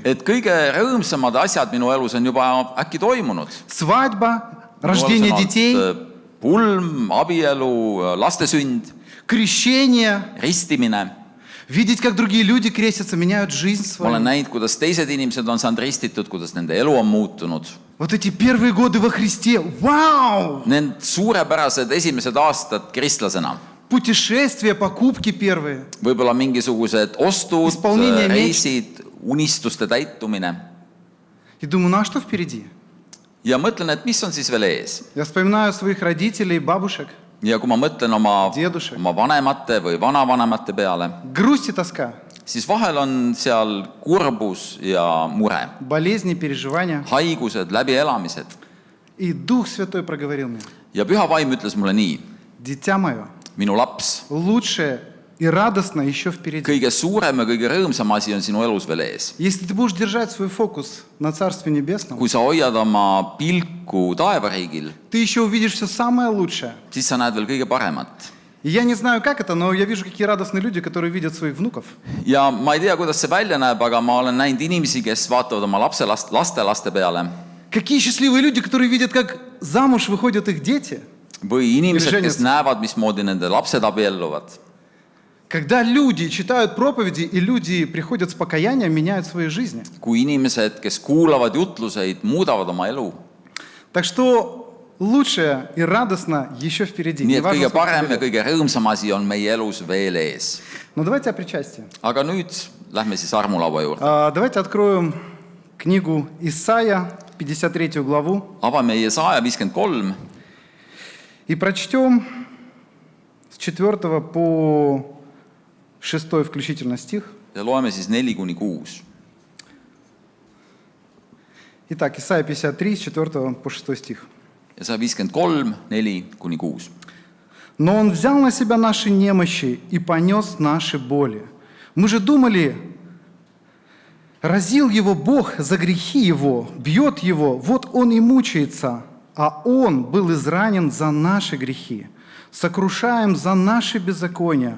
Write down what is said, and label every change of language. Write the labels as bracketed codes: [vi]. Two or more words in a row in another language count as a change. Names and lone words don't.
[et] Et kõige rõõmsamad asjad minu elus on juba äkki toimunud. [ru] Свадьба, рождение детей, [et] Pulm, abielu, laste sünd, [ru] крещение. [et] ristimine. [ru] Видеть, как другие люди крестятся, меняют жизнь [et] Ma olen [ru] свою. [et] näinud, kuidas teised inimesed on saanud ristitud, kuidas nende elu on muutunud. [ru] Вот эти первые годы во Христе. Вау! [et] Need suurepärased esimesed aastad kristlasena. [ru] Путешествия, покупки первые. [et] Võib-olla mingisugused ostud, [ru] Исполнение [et] reisid, unistuste täitumine. [ru] И думаю, ну а что впереди? [et] Ja mõtlen, et mis on siis veel ees. [ru] Я вспоминаю своих родителей, бабушек. [et] Ja kui ma mõtlen oma [ru] Diedušek. [et] vanemate või vanavanemate peale, [ru] Грусть и тоска, [et] siis vahel on seal kurbus ja mure, [ru] болезни, переживания. [et] haigused, läbielamised. [ru] И Дух Святой проговорил мне. [et] Ja Püha Vaim ütles mulle nii: [ru] Дитя мое, [et] minu laps, [ru] лучшее и радостно еще впереди. [et] kõige suurem ja kõige rõõmsam asi on sinu elus veel ees. [ru] Если ты будешь держать свой фокус на Царстве Небесном, [et] Kui sa hoiad oma pilku taevariigil, [ru] ты еще увидишь все самое лучшее. [et] siis sa näed veel kõige paremat. [ru] И я не знаю, как это, но я вижу, какие радостные люди, которые видят своих внуков. [et] ja ma ei tea, kuidas see välja näeb, aga ma olen näinud inimesi, kes vaatavad oma lastelaste peale [ru] Какие счастливые люди, которые видят, как замуж выходят их дети. [et] või inimesed, Ilmselt. kes näevad, mismoodi nende lapsed abielluvad. [ru] Когда люди читают проповеди, и люди приходят с покаянием, меняют свои жизни. [et] Kui inimesed, kes kuulavad jutluseid, muudavad oma elu. [ru] Так что лучшее и радостно еще впереди. [et] Nii et [ru] Неважно, [et] kõige [ru] сколько [et] parem ja [ru] лет. [et] kõige rõõmsam asi on meie elus veel ees. [ru] Но давайте о причастии. [et] Aga nüüd lähme siis armulaua juurde. [ru] Давайте откроем книгу Исаия, 53 главу, [et] Avame Jesaja 53 [ru] и прочтем с 4 по 6 включительно стих. [et] ja loeme siis 4-6. [ru] Итак, Исаия 53, с 4 по 6 стих. [et] Jesaja 53, 4-6. [ru] «Но Он взял на себя наши немощи и понес наши боли. Мы же думали, разил Его Бог за грехи Его, бьет Его, вот Он и мучается, а Он был изранен за наши грехи, сокрушаем за наши беззакония.